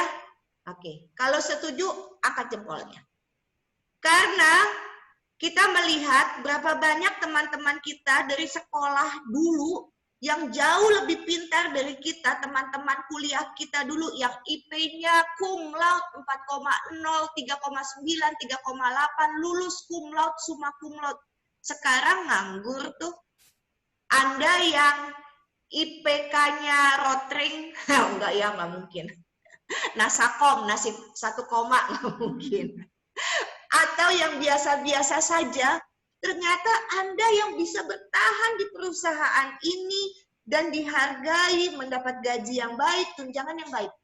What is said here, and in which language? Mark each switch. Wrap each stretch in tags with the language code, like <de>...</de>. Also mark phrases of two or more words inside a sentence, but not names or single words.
<id>Oke, kalau setuju, angkat jempolnya. Karena kita melihat berapa banyak teman-teman kita dari sekolah dulu yang jauh lebih pintar dari kita, teman-teman kuliah kita dulu yang IP-nya</id> <la>cum laude</la> <id>4,0, 3,9, 3,8, lulus</id> <la>cum laude, summa cum laude.</la> <id>Sekarang nganggur tuh. Anda yang IPK-nya rotring, enggak ya, nggak mungkin. Nasakom, nasib 1 koma, nggak mungkin. Atau yang biasa-biasa saja, ternyata Anda yang bisa bertahan di perusahaan ini dan dihargai, mendapat gaji yang baik, tunjangan yang baik.</id>